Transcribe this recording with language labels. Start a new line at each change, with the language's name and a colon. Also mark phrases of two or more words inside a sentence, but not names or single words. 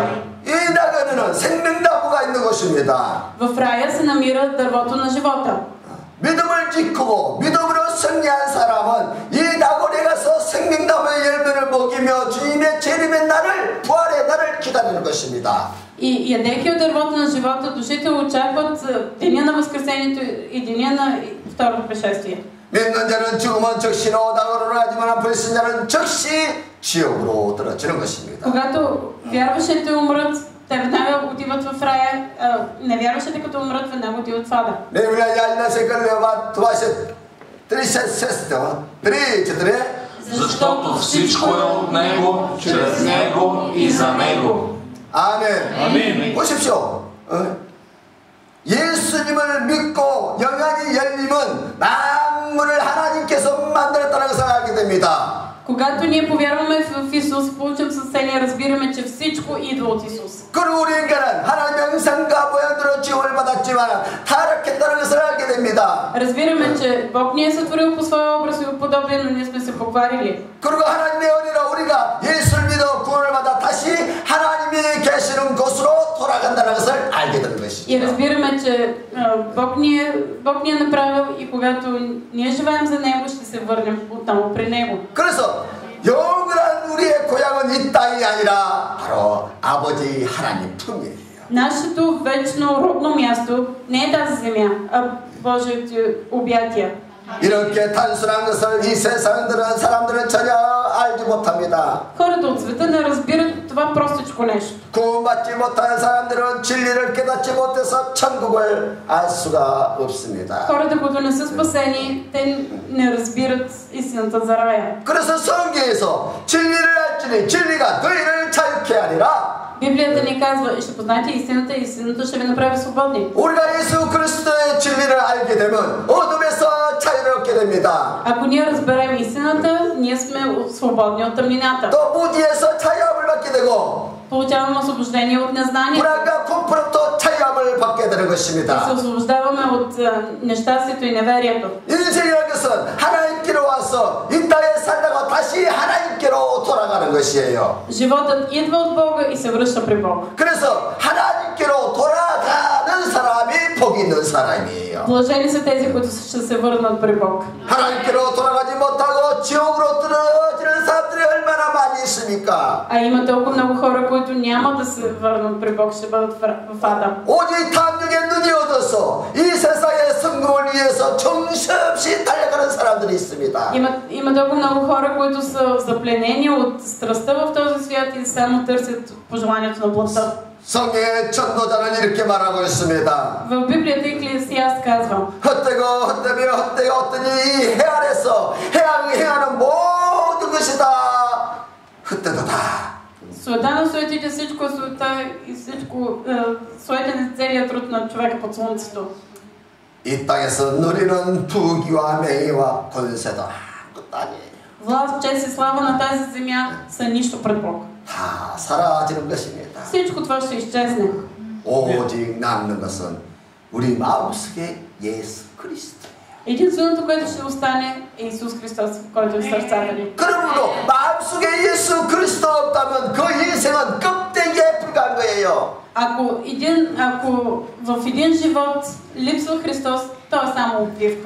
Korean: 이 낙원에는 생명나무가 있는 곳이 것입니다.
Bulgarian: В рая се намира дървото на живота.
Korean: 믿음을 지키고 믿음으로 승리한 사람은 이 나골에 가서 생명나무의 열매를 먹이며 주님의 재림의 날을 부활의 날을 기다리는 것입니다.
Bulgarian: И ядейки от дървото на живота, душите очакват деня на възкресението и деня на второто пришествие.
Korean: 믿는 자는 죽으면 즉시로 나골로 가지만 불신 자는 즉시 지옥으로 떨어지는 것입니다.
Bulgarian: Когато вярващите умрат, те веднага отиват в рая, невярващите като умрат, веднага отиват в ада. Защото всичко е от Него, чрез Него и за Него.
Korean: 아멘. 보십시오. 예수님을 믿고 영안이 열리면 만물을 하나님께서 만들었다는 것을 알게 됩니다.
Bulgarian: Когато ние повярваме в Исус, получим съзсение, разбираме, че всичко идва от Исус.
Korean: 그리고 우리 인간은 하나님의 형상과 모양대로 지음을 받았지만 타락했다는 것을 알게 됩니다.
Bulgarian: Разбираме, че Бог ни е сътворил по своя образ и подобие, но ние сме се покварили.
Korean: 그리고 하나님의 은혜로 우리가 예수를 믿어 구원을 받아 다시 하나님이 계시는 곳으로 돌아간다는 것을 알게 되는 것이죠.
Bulgarian: И разбираме, че Бог ни е направил и когато ние живеем за Него, ще се върнем отново при Него.
Korean: 그래서 영원한 우리의 고향은 이 땅이 아니라 바로 아버지 하나님 품이에요.
Bulgarian: Нашето вечно родно място не е тази земя, а Божиите обятия.
Korean: 이렇게 단순한 것을 이 사람들은 전혀 알지 못합니다.
Bulgarian: Хората от света не разбират това простичко нещо.
Korean: 구원받지 못한 사람들은 진리를 깨닫지 못해서 천국을 알 수가 없습니다.
Bulgarian: Хората, които не са спасени, те не разбират истината за рая.
Korean: 그래서 성경에서 진리를 알지니 진리가 너희를 자유케 하리라.
Bulgarian: Библията ни казва, ще познаете истината и истината ще ви направи свободни.
Korean: 우리가 예수 그리스도의 진리를 알게 되면 어둠에서 자유롭게 됩니다.
Bulgarian: Ако ние разберем истината, ние сме свободни от тъмнината.
Korean: 또 무지에서 자유함을 받게 되고
Bulgarian: Получаваме освобождение от незнание.
Korean: 불안과 공포로부터 자유함을 받게 되는
Bulgarian: И
Korean: 것입니다.
Bulgarian: се освобождаваме от нещастието и неверието.
Korean: 인생이라는 것은 하나님께로 와서 이 땅에 살다가 다시 하나님께로 돌아가는 것이에요.
Bulgarian: Животът идва от Бога и се връща при Бога.
Korean: 그래서 하나님께로 돌아가는 사람이 복 있는 사람이에요.
Bulgarian: Блажени са тези, които ще се върнат при Бог.
Korean: 하나님께로 돌아가지 못하고 지옥으로 떨어지는 사람들이 얼마나 많이 있습니까?
Bulgarian: А има толкова много хора, които няма да се върнат при Бог, ще бъдат в ада.
Korean: 오직 탐욕에 눈이 얻어서 이 세상의 성공을 위해서 정신없이 달려가는 사람들이 있습니다.
Bulgarian: Има толкова много хора, които са запленени от страстта в този свят и само търсят пожеланието на плътта.
Korean: 성경의 전도자는 이렇게 말하고 있습니다.
Bulgarian: В Библията Еклесиаст казва:
Korean: 헛되고 헛되며 헛되고 헛되니 이 해 아래서 행하는 모든 것이 다 헛되도다.
Bulgarian: Суета на суетите, всичко е суета и всичко суетен е целият труд на човека под слънцето.
Korean: 이 땅에서 누리는 부귀와 명예와 권세도 아무것도 아니에요.
Bulgarian: Власт, чест и слава на тази земя са нищо пред Бог.
Korean: 다 사라지는 것입니다.
Bulgarian: Всичко това ще изчезне.
Korean: 오직 남는 것은 우리 마음속에 예수 그리스도예요.
Bulgarian: Единственото, което ще остане, е Исус Христос, който е в сърцата ни.
Korean: 그러므로 마음속에 예수 그리스도 없다면 그 인생은 껍데기에 불과한 거예요.
Bulgarian: Ако в един живот липсва Христос, то е само обвивка.